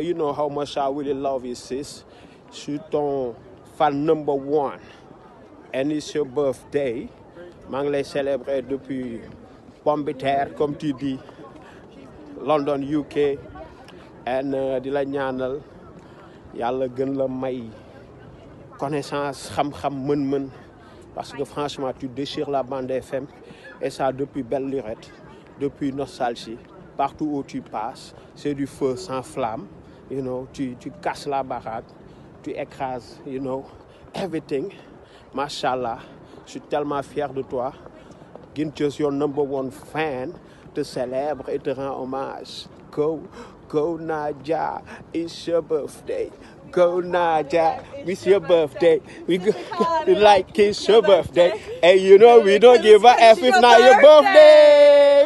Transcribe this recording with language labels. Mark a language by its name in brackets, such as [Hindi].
[English] You know how much I really love you, sis. [French] Je suis ton fan [English] number one. [French] And it's your birthday. [Wolof] maa ngi lay [French] célébrer depuis Pomme de Terre, comme tu dis, London, UK. [Wolof] And di la ñaanal yàlla gën la may [French] connaissance, [Wolof] xam-xam, mën-mën. [French] Parce que franchement, tu déchires la bande FM. Et ça depuis belle lurette, depuis Nostalgie. Partout où tu passes, c'est du feu sans flamme. [English] You know, [French] tu casses la baraque, tu écrases, [English] you know, everything. [French] Mashallah, je suis tellement fier de toi. Guine Thieuss, [English] your number one fan, [French] te célèbre et te rend hommage. [English] Go Nadia, it's your birthday. Go Nadia, it's your birthday. We go like it's your birthday. And you know we don't give a F if not your birthday.